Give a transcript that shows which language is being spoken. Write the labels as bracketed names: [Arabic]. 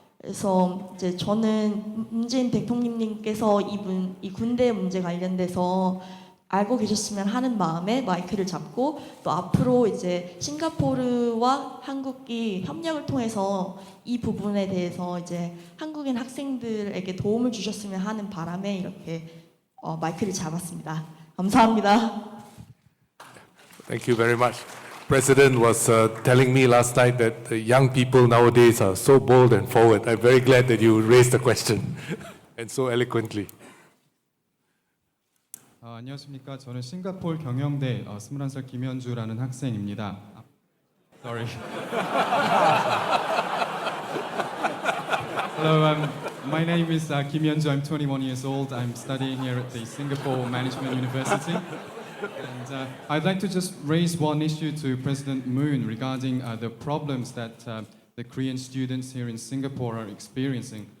[Korean] 그래서 이제 저는 문재인 대통령님께서 이 군대 문제 관련돼서 알고 계셨으면 하는 마음에 마이크를 잡고 또 앞으로 이제 싱가포르와 한국이 협력을 통해서 이 부분에 대해서 이제 한국인 학생들에게 도움을 주셨으면 하는 바람에 이렇게 마이크를 잡았습니다. 감사합니다. [English] Thank you very much. President was telling me last night that the young people nowadays are so bold and forward. I'm very glad that you raised the question and so eloquently. [Korean] 안녕하십니까. 저는 싱가포르 경영대 21살 김현주라는 학생입니다. [English] Sorry. Hello, my name is Kim Hyunju. I'm 21 years old. I'm studying here at the Singapore Management University. And I'd like to just raise one issue to President Moon regarding the problems that the Korean students here in Singapore are experiencing.